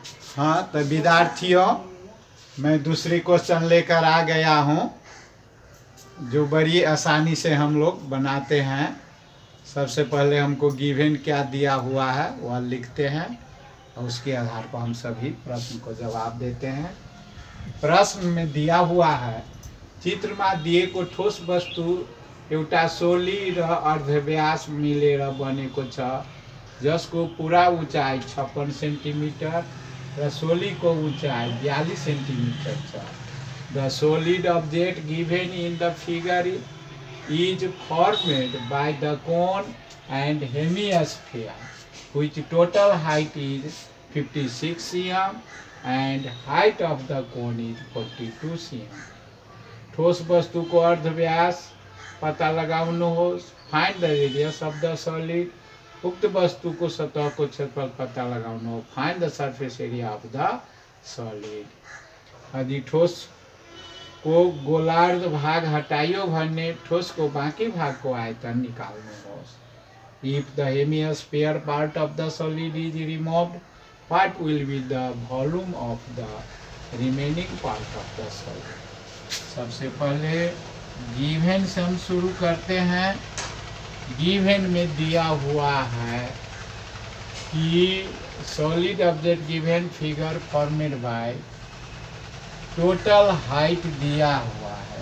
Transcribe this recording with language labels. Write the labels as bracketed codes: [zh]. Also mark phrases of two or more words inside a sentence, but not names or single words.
[hi] हाँ तो विद्यार्थियों, मैं दूसरी क्वेश्चन लेकर आ गया हूँ जो बड़ी आसानी से हम लोग बनाते हैं। सबसे पहले हमको गिवन क्या दिया हुआ है वह लिखते हैं और उसके आधार पर हम सभी प्रश्न को जवाब देते हैं। प्रश्न में दिया हुआ है, [ne] चित्र में दिए को ठोस वस्तु एउटा सोली र अर्धव्यास मिलेर बनेको छ जसको पूरा ऊंचाई 56 सेन्टिमिटर र सोलीको ऊंचाई 42 सेन्टिमिटर छ। [en] the solid object given in the figure is formed by the cone and hemisphere which total height is 56 cm and height of the cone is 42 cm। [ne] ठोस वस्तु को अर्धव्यास पता लगाउनुहोस्। [en] find the radius of the solid. [ne] उक्त वस्तु को सतह को क्षेत्रफल पता लगाउनुहोस्। [en] find the surface area of the solid. [ne] यदि ठोस को गोलार्ध भाग हटाइयो भने ठोस को बाकी भाग को आयतन निकाल्नुहोस्। [en] if the hemisphere part of the solid is removed, what will be the volume of the remaining part of the solid. [hi] सबसे पहले गिवन से हम शुरू करते हैं। गिवन में दिया हुआ है कि [en] solid object given figure formed by total height [hi] दिया हुआ है।